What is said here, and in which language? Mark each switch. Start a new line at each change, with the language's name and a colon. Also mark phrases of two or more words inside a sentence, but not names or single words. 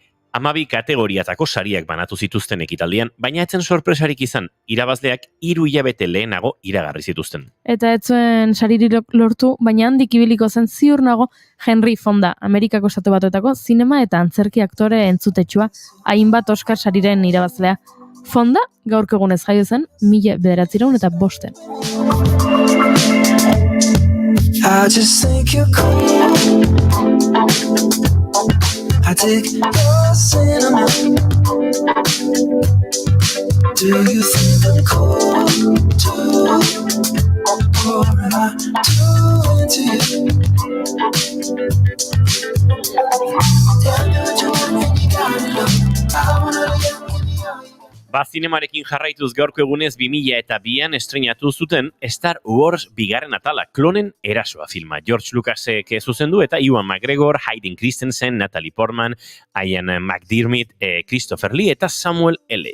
Basque: 12 kategoriatako sariak banatu zituzten ekitaldian, baina etzen sorpresarik izan, irabazleak 3 hilabete lehenago iragarri zituzten. Eta ez zuen saririk lortu, baina handik ibiliko zen ziur nago Henry Fonda, Amerikako Estatu Batuetako zinema eta antzerki aktore entzutetsua, hainbat Oscar sariren irabazlea. Fonda gaurko egunez jaio zen 1905.
English: I just think you're cool. I dig your cinnamon. Do you think I'm cool too? Or am I too into you? Tell me what you want and you got it all. I wanna live.
Basque: Zinemarekin jarraituz gaurko egunez 2002an estreinatu zuten Star Wars bigarren atala, klonen erasoa filma. George Lucasek zuzendu eta Ewan McGregor, Hayden Christensen, Natalie Portman, Ian McDiarmid, Christopher Lee eta Samuel L.